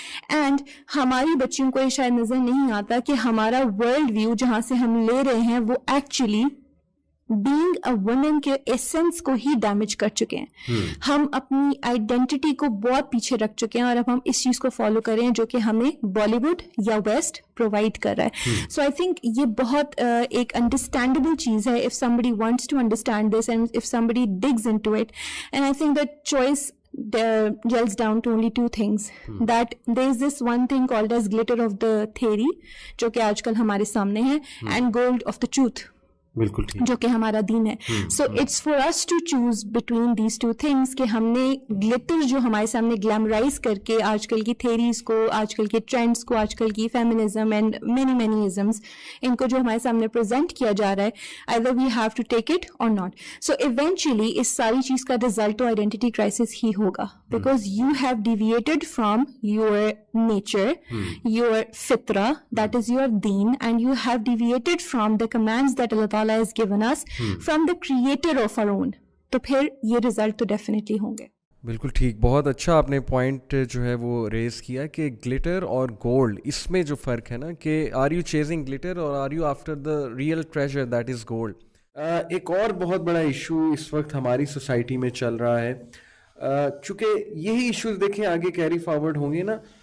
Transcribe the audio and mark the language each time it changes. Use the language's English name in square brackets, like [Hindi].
[Urdu] And ہماری بچیوں کو یہ شاید نظر نہیں آتا کہ ہمارا ورلڈ ویو جہاں سے ہم لے رہے ہیں وہ ایکچولی [English] being a woman [Urdu] کے ایسنس کو ہی ڈیمیج کر چکے ہیں. ہم اپنی آئیڈینٹی کو بہت پیچھے رکھ چکے ہیں, اور اب ہم اس چیز کو فالو کر رہے ہیں جو کہ ہمیں بالی ووڈ یا ویسٹ پرووائڈ کر رہا ہے. [English] so I think [Urdu] یہ بہت ایک انڈرسٹینڈیبل چیز ہے [English] if somebody wants to understand this and if somebody digs into it. And I think that choice gels down to only two things. That there is this one thing called as glitter of the theory [Urdu] جو کہ آج کل ہمارے سامنے ہے, [English] and gold of the truth [Urdu] بالکل جو کہ ہمارا دین ہے. [English] so it's for us to choose between these two things [Urdu] کہ ہم نے گلٹر جو ہمارے سامنے گلیمرائز کر کے آج کل کی تھیریز کو, آج کل کے ٹرینڈس کو, آج کل کی فیمنزم اینڈ مینی ازمس, ان کو جو ہمارے سامنے پریزنٹ کیا جا رہا ہے, [English] either we have to take it or not. So eventually [Urdu] اس ساری چیز کا رزلٹ تو آئیڈینٹی کرائسس ہی ہوگا, [English] because you have deviated from your nature, your fitra, that is your deen, and you have deviated from the commands that Allah has given us from the creator of our own. [Urdu] تو پھر یہ result تو definitely ہوں گے. بالکل ٹھیک, بہت اچھا آپ نے پوائنٹ جو ہے وہ ریز کیا کہ گلٹر اور گولڈ, اس میں جو فرق ہے نا کہ [English] are you chasing glitter [Urdu] اور [English] Are you after the real treasure that is gold. [Urdu] ایک اور بہت بڑا ایشو اس وقت ہماری سوسائٹی میں چل رہا ہے, چونکہ یہی ایشوز دیکھیں آگے کیری فارورڈ ہوں گے نا.